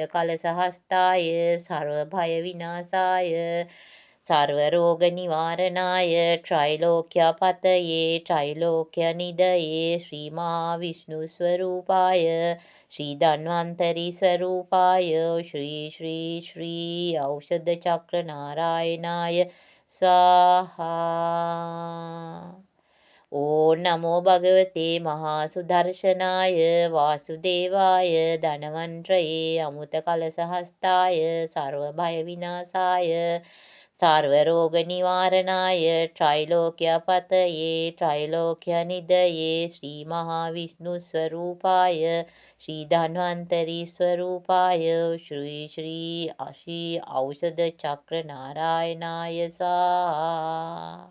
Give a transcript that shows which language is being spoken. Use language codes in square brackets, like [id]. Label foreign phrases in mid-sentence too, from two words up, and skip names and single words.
[sa] කලසහස්තාය සර්ව භය විනාශාය සර්ව රෝග නිවාරණාය ත්‍රිලෝක්‍ය පතයේ ත්‍රිලෝක්‍ය නිදයේ ශ්‍රී මහා විෂ්ණු ස්වරූපාය ශ්‍රී ධන්වන්තරි ස්වරූපාය ශ්‍රී ශ්‍රී ශ්‍රී ඖෂධ චක්‍ර නාරායනාය ස්වාහා. ඕ නමෝ භගවතේ මහා සුදර්ශනාය වාසුදේවාය ධනවන්ත්‍රයේ අමුත කලසහස්තාය සර්ව භය විනාශාය सर्वरोगनिवारणाय त्रैलोक्यपतये त्रैलोक्यनिधये श्रीमहाविष्णुस्वरूपाय श्रीधन्वन्तरिस्वरूपाय श्री श्री श्री औषधचक्रनारायणाय स्वाहा।